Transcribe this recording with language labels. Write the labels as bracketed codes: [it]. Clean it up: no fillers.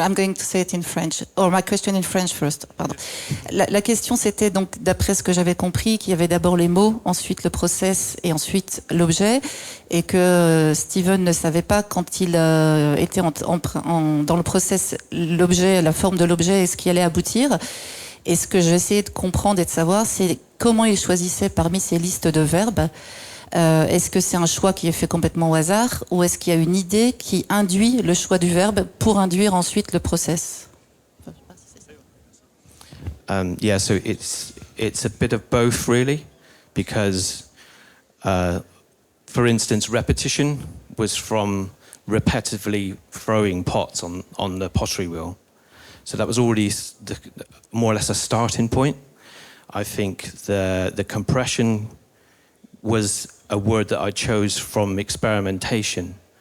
[en] I'm going to say it in French. Or my question in French first. [fr] Pardon. La question, c'était donc, d'après ce que j'avais compris, qu'il y avait d'abord les mots, ensuite le process et ensuite l'objet, et que Steven ne savait pas quand il était dans le process, l'objet, la forme de l'objet et ce qui allait aboutir. Et ce que j'essayais de comprendre et de savoir, c'est comment il choisissait parmi ces listes de verbes Est-ce que c'est un choix qui est fait complètement au hasard ou est-ce qu'il y a une idée qui induit le choix du verbe pour induire ensuite le process? [en] Yeah, so it's a bit of both really, because for instance, repetition was from repetitively throwing pots on the pottery wheel. So that was already more or less a starting point. I think the compression was a word that I chose from experimentation.